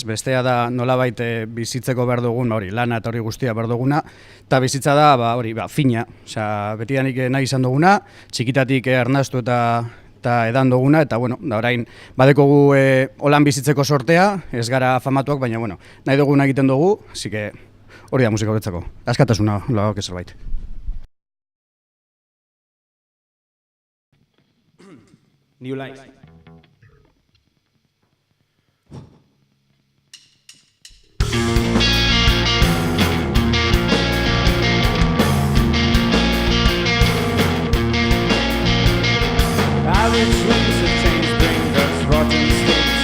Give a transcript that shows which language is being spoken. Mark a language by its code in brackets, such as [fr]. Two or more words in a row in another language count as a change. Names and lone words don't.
[eu] Bestea da nolabait bizitzeko behar dugun, lana eta hori guztia behar duguna, eta bizitza da, fina. Osea, betidanik nahi izan duguna, txikitatik arnastu eta edan duguna, eta da orain badekogu holan bizitzeko sortea, ez gara famatuak, baina nahi duguna egiten dugu, [es] así que [eu] hori da musika horretzako. Askatasuna, lagok zerbait. New Life. [en] Average swings of change bring us rotten sticks.